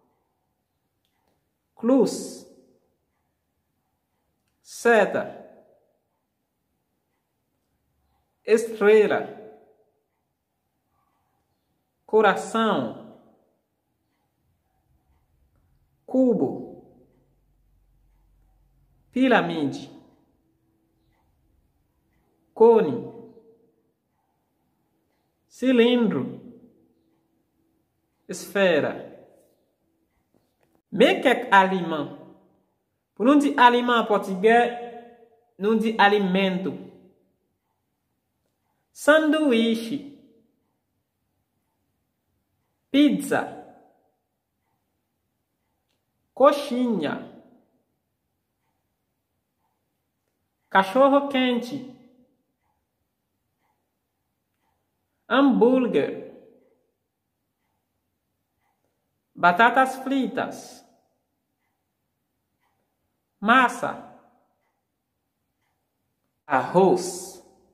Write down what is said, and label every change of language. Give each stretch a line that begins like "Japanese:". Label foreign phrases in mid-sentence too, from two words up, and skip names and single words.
Portuguese: cruz, seta, estrela, coração, cubo, pirâmide, cone, cilindro, esfera.
French: Mais quelques aliments. Pour nous dire aliment en portugais, nous dit alimento.
Portuguese: Sanduíche, pizza, coxinha, cachorro quente, hambúrguer, batatas fritas, massa, arroz,